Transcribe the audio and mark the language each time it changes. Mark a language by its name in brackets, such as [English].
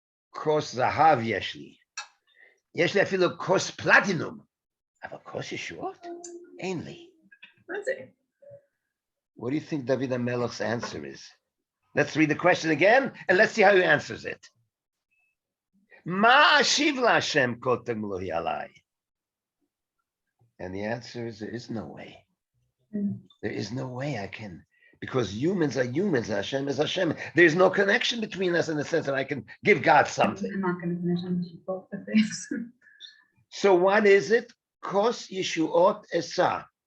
[Hebrew] כוס זהב יש לי. יש לי אפילו כוס פלטינום. אבל כוס ישועות? אין לי. [English] What do you think David HaMelech's answer is? Let's read the question again and let's see how he answers it. [Hebrew] מה אשיב להשם כל תגמולוהי עליי? [English] And the answer is there is no way. There is no way I can, because humans are humans, Hashem is Hashem. There is no connection between us in the sense that I can give God something. I'm not going to finish on both the things. So what is it? [Hebrew] Kos Yeshuot Esa.